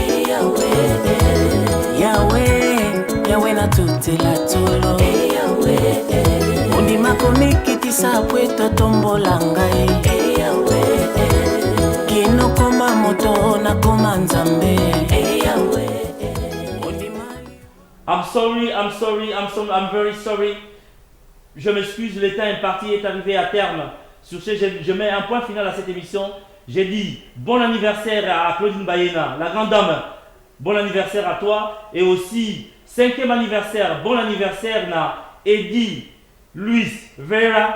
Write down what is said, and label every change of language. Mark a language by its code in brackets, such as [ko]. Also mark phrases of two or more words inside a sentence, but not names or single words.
[ln] Yahweh na tutela tolo Ondima komikitisa pweto tombola ngai Kino koma moto na koma nzambe [en] I'm very sorry. [fr] Je m'excuse, le temps imparti est arrivé à terme. Sur ce, je mets un point final à cette émission. J'ai dit bon anniversaire à Claudine Bayena, la grande dame. Bon anniversaire à toi. Et aussi, 5e anniversaire, bon anniversaire à Eddie Luis Vera.